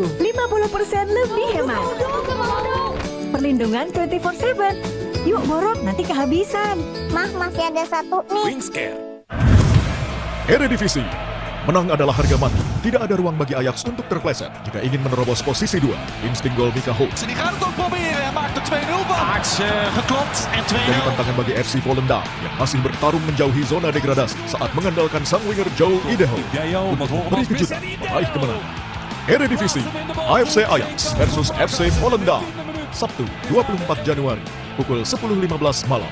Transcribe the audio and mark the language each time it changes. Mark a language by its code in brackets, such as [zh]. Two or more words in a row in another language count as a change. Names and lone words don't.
[id] 50% lebih hemat. Perlindungan 24/7. Yuk borok, nanti kehabisan. Mah, masih ada satu nih. Wingscare. Eredivisie. Menang adalah harga mati. Tidak ada ruang bagi Ajax untuk terpleset. Jika ingin menerobos posisi 2, insting gol Mika Hoek. [nl] Die gaat het ook proberen. Hij maakt er 2-0 van. Ajax geklopt en 2-0. [id] Jadi tantangan bagi FC Volendam yang masih bertarung menjauhi zona degradasi saat mengandalkan sang winger Joe Ideho untuk beri kejutan meraih kemenangan. Eredivisie. AFC Ajax versus FC Volendam. Sabtu 24 Januari pukul 10.15 malam.